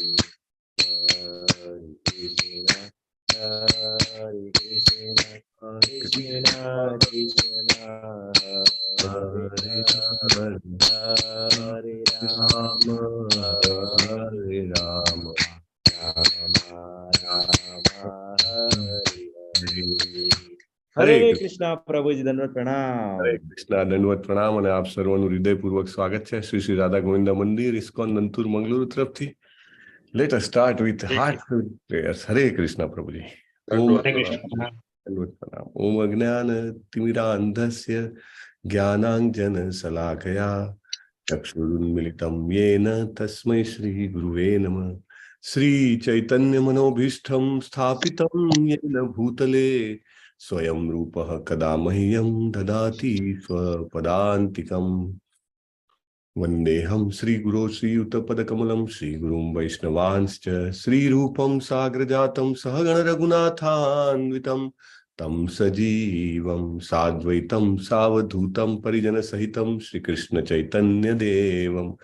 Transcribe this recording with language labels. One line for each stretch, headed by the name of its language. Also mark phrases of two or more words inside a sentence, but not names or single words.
Sanskrit: Hari Krishna, Hari Krishna, Krishna Krishna, Hari Hari, Hari Rama, Hari Rama, Rama Rama, Hari Hari.
Gujarati: હરે કૃષ્ણ પ્રભુજી, દંડવત પ્રણામ. હરે કૃષ્ણ, દંડવત પ્રણામ અને આપ સર્વનું હૃદયપૂર્વક સ્વાગત છે શ્રી શ્રી રાધા ગોવિંદ મંદિર ઇસ્કોન નંતુર મંગલુરુ તરફથી.
English: let us start with heartful prayers.
Gujarati: હરે કૃષ્ણ પ્રભુજી. દંડવત પ્રણામ.
Sanskrit: ઓમ અજ્ઞાન તિમિરાંધસ્ય જ્ઞાનાંજન શલાકયા ચક્ષુરુન્મિલિતમ યેન તસ્મૈ શ્રી ગુરુવે નમઃ. શ્રી ચૈતન્ય મનોભીષ્ટમ સ્થાપિતમ યેન ભૂતલે स्वयं रूपः कदा मह्यं ददाति स्वपदान्तिकम्. वन्देऽहं श्रीगुरो श्रीयुतपदकमलं श्रीगुरुं वैष्णवांश्च श्रीरूपं साग्रजातं सहगण रघुनाथान्वितं तं सजीवं साद्वैतं सावधूतं परिजनसहितं श्रीकृष्ण चैतन्यदेवं